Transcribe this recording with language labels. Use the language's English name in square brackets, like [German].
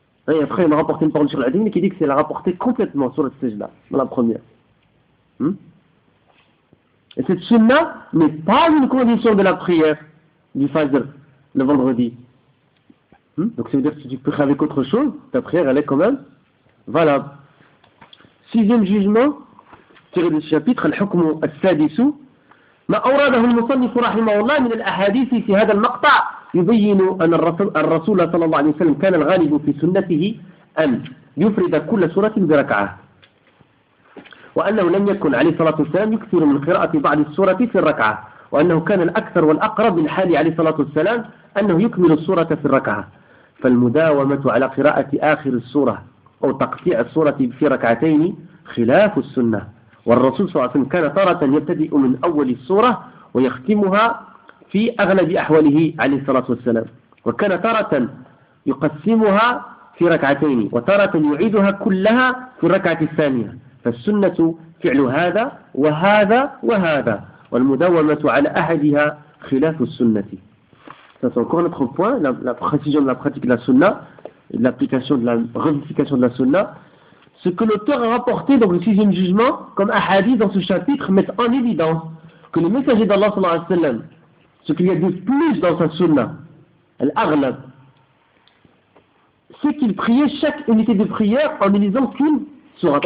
[French] Et après, il m'a rapporté une parole sur la dîme qui dit que c'est la rapportée complètement sur le Sejda, dans la première. Et cette sunna n'est pas une condition de la prière du Fajr le vendredi. Donc ça veut dire que si tu pries avec autre chose, ta prière, elle est quand même valable. Sixième jugement, tiré du chapitre, [Arabic] al-hukmu al-sadisu, ma awradahu al-musannifu rahimahullah min al-ahadithi fi hadha al-maqta' يبين أن الرسول صلى الله عليه وسلم كان الغالب في سنته أن يفرد كل سورة بركعة وأنه لم يكن عليه الصلاة والسلام يكثر من قراءة بعض السورة في الركعة وأنه كان الأكثر والأقرب من حال عليه الصلاة والسلام أنه يكمل السورة في الركعة فالمداومة على قراءة آخر السورة أو تقطيع السورة في ركعتين خلاف السنة والرسول صلى الله عليه وسلم كان طارة يبتدئ من أول السورة ويختمها في أغلب أحواله عليه الصلاة والسلام وكان تارة يقسمها في ركعتين وتارة يعيدها كلها في الركعة الثانية فالسنة فعل هذا وهذا وهذا والمداومة على أحدها خلاف السنة. [French] C'est encore notre point, la précision de la pratique de la sunna, l'application de la réification de la sunna. Ce que l'auteur a rapporté dans le sixième jugement comme ahadith dans ce chapitre met en évidence que le messager d'Allah sallallahu alayhi wa sallam, ce qu'il y a de plus dans sa sunna, l'aghlab, c'est qu'il priait chaque unité de prière en ne lisant qu'une sourate.